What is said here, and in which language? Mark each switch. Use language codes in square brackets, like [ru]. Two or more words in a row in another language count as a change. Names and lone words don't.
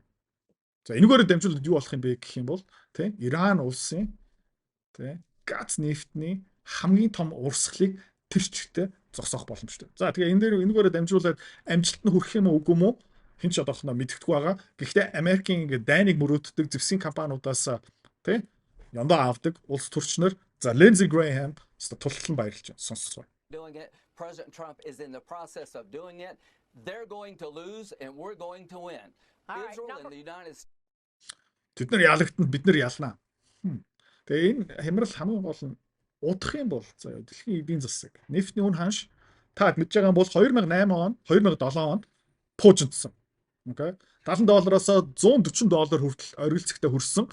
[mn] За энэгээр дамжуулаад юу болох юм бэ гэх юм бол тий Иран улсын тий газ нефтний хамгийн том урсгалыг тэр чигтээ зогсоох боломжтой. За тэгээ энэ дээр энэгээр дамжуулаад амжилт нь хүрэх юм уу үгүй юм уу? Хэн ч одоохоно мэддэхгүй байгаа. Гэхдээ Америкийн ингээд дайныг мөрөөддөг зэвсгийн компаниудаас тий яндаа авдаг улс төрчнөр за Lindsey Graham тултал нь баярлж байна. Сонсцгоо. [en] President Trump is in the process of doing it. They're going to lose and we're going to win. Israel and the United States. [mn] Тэд нар ялагдана, бид нар ялнаа. Тэгээ энэ хямрал хамгийн гол нь удах юм бол заяа дэлхийн эдийн засаг нефтний үн ханш та мэдж байгаа бол 2008 он 2007 онд пуужинтсан. Окей. $70-оос $140 хүртэл оргилцэгтээ хүрсэн.